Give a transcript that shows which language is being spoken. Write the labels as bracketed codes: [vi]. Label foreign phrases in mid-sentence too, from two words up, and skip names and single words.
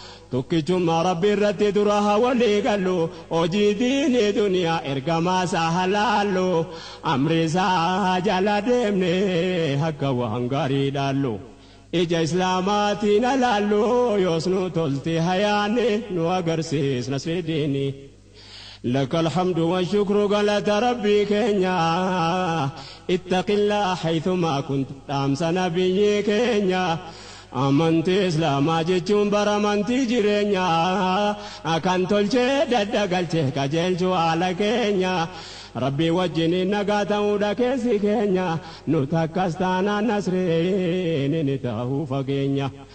[om] Tokkichummaa Rabbi irratti dura haa walii gallu, hojii diinii duniyaa ergamaa isaa haa laallu, amri isaa jala deemne akka waan gaarii dhaallu. Ija Islaamaatiin alaallu, yoos nu tolti hayaanni nu agarsiis nasri diinii. [ar] لك الحمد والشكر [om] galata Rabbii keenya, [ar] اتق الله حيثما كنت [om] dhaamsa nabiyyi keenya. Amantii Islaamaa jechuun bara amantii jireenyaa, kan tolchee dadda galchee qajeelchuu haala keenya. Rabbii wajjin nagaa ta'uudha keessi keenya, nu takkas taanaan nasriin ni ta'uu fageenya.